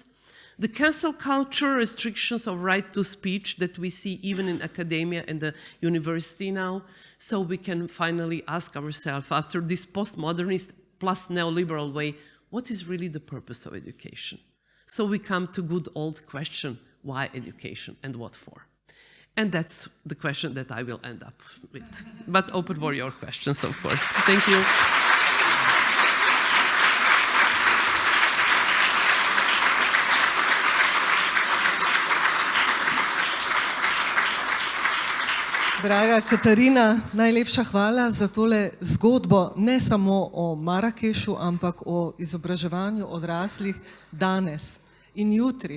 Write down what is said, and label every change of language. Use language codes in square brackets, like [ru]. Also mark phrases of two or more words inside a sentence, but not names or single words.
[en] The cancel culture, restrictions of right to speech that we see even in academia and the university now, so we can finally ask ourselves, after this postmodernist plus neoliberal way, what is really the purpose of education? So we come to good old question, why education and what for? And that's the question that I will end up with. But open for your questions, of course. Thank you. [sl] Draga Katarina, najlepša hvala za tole zgodbo, ne samo o Marakešu, ampak o izobraževanju odraslih danes in jutri.